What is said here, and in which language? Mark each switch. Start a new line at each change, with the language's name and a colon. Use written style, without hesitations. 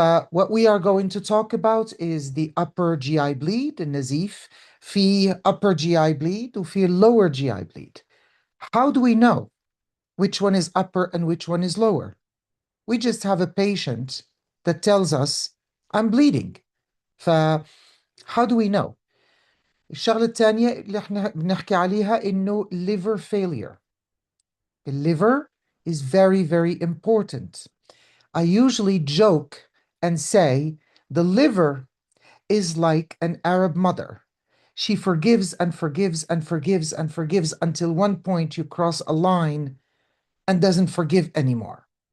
English: What we are going to talk about is the upper GI bleed, النزيف. في upper GI bleed وفي lower GI bleed. How do we know which one is upper and which one is lower? We just have a patient that tells us, I'm bleeding. How do we know?
Arabic: الشغلة الثانية اللي احنا بنحكي عليها إنه liver failure.
English: The liver is very, very important. I usually joke and say the liver is like an Arab mother. She forgives and forgives and forgives and forgives until one point you cross a line and doesn't forgive anymore.